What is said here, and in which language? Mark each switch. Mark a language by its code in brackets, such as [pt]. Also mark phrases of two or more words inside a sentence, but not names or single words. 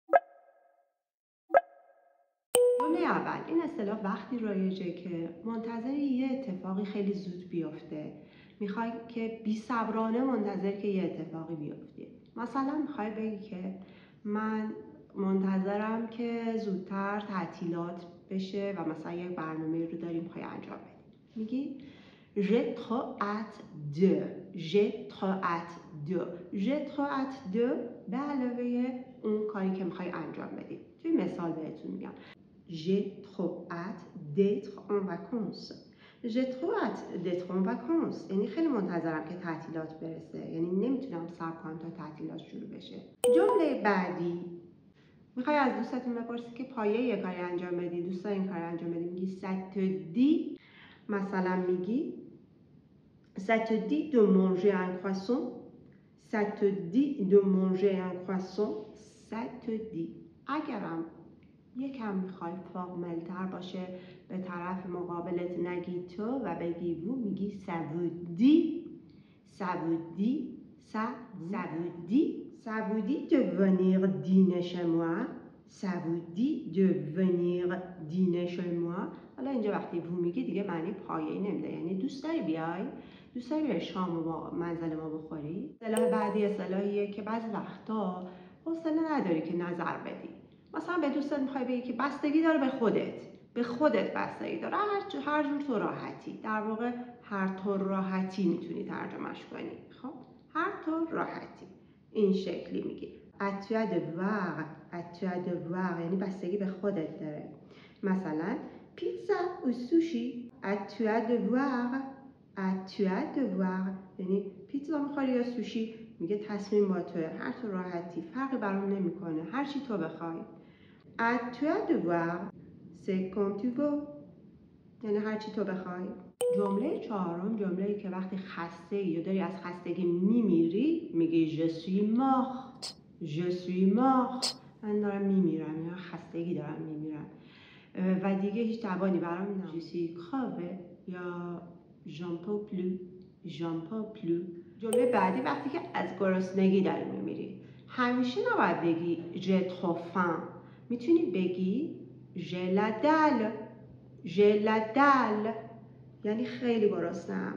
[fa] جمله اول، این اصطلاح وقتی رایجه که منتظر یه اتفاقی خیلی زود بیفته. میخوای که بی‌صبرانه منتظر که یه اتفاقی بیفته. مثلا میخوای بگی که من منتظرم که زودتر تعطیلات بشه و مثلا یک برنامه رو داریم میخوای انجام بدی. میگی [fr] j'ai trop hâte de [fa] به علاوه اون کاری که میخوای انجام بدی. توی مثال بهتون میگم [fr] j'ai trop hâte d'être en vacances. j'ai trop hâte d'être en vacances [fa] یعنی خیلی منتظرم که تعطیلات برسه، یعنی نمیتونم صبر کنم تا تعطیلات شروع بشه. جمله بعدی، میخوای از دوستتون بپرسی که پایه یه کاری انجام بدی، دوست داری این کار انجام بدی، میگی [fr] ça te dit. [fa] مثلا میگی [fr] ça te dit de manger un croissant. ça te dit de manger un croissant. ça te dit. [fa] اگرم یکم میخوای فورمال‌تر باشه، به طرف مقابلت نگی تو و بگی وو، میگی [fr] ça vous dit. ça vous dit. ça vous dit. ça vous dit de venir dîner chez moi. ça vous dit de venir dîner chez moi. [fa] حالا اینجا وقتی وو میگی دیگه معنی پایه‌ای نمیده، یعنی دوست داری بیای؟ دوست داری بیای شام با منزل ما بخوری؟ اصطلاح بعدی اصطلاحیه که بعضی وقتا حوصله نداری که نظر بدی. مثلا به دوستت میخوای بگی که بستگی داره به خودت بستگی داره، هر جور تو راحتی. در واقع هر طور راحتی میتونی ترجمهش کنی. خب هر طور راحتی این شکلی میگی [fr] à toi de voir [fa] یعنی بستگی به خودت داره. مثلا پیتزا و سوشی [fr] à toi de voir [fa] یعنی پیتزا میخوای یا سوشی، میگه تصمیم با توه، هر طور راحتی، فرقی برام نمیکنه، هر چی تو بخوای. [fr] à toi de voir c'est comme tu veux [fa] یعنی هر چی تو بخوای. جمله چهارم، جمله‌ای که وقتی خسته یا داری از خستگی میمیری، میگی [fr] je suis mort. [fa] من دارم میمیرم یا خستگی دارم میمیرم و دیگه هیچ توانی برام ندارم. [fr] je suis crevé یا j'en peux plus. [fa] جمله بعدی، وقتی که از گرسنگی داری میمیری، همیشه نباید بگی [fr] j'ai trop faim. [fa] میتونی بگی [fr] j'ai la dalle [fa] یعنی خیلی گرسنه‌ام.